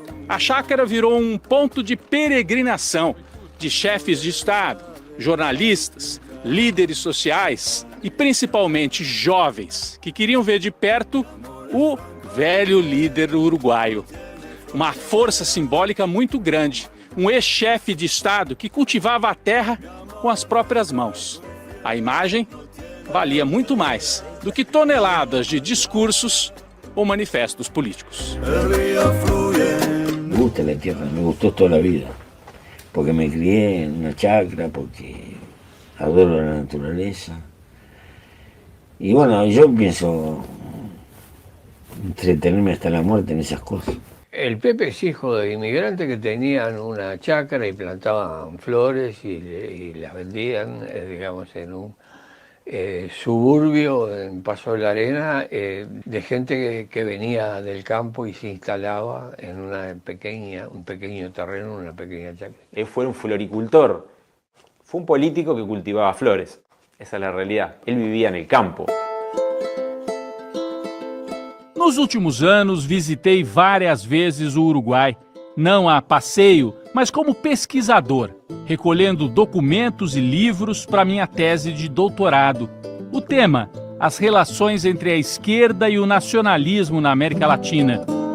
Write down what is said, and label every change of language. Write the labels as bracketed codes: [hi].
[pt] A chácara virou um ponto de peregrinação de chefes de Estado, jornalistas, líderes sociais e principalmente jovens que queriam ver de perto o velho líder uruguaio. Uma força simbólica muito grande, um ex-chefe de Estado que cultivava a terra com as próprias mãos. A imagem valia muito mais do que toneladas de discursos ou manifestos políticos. [es] Me gusta la tierra, me gustó toda la vida, porque me crié en una chacra, porque adoro la naturaleza. Y bueno, yo pienso entretenerme hasta la muerte en esas cosas. El Pepe es hijo de inmigrantes que tenían una chácara y plantaban flores y las vendían, digamos, en un suburbio en Paso de la Arena, de gente que venía del campo y se instalaba en un pequeño terreno, una pequeña chácara. Él fue un floricultor, fue un político que cultivaba flores, esa es la realidad. Él vivía en el campo. [pt] Nos últimos anos, visitei várias vezes o Uruguai, não a passeio, mas como pesquisador, recolhendo documentos e livros para minha tese de doutorado. O tema: as relações entre a esquerda e o nacionalismo na América Latina.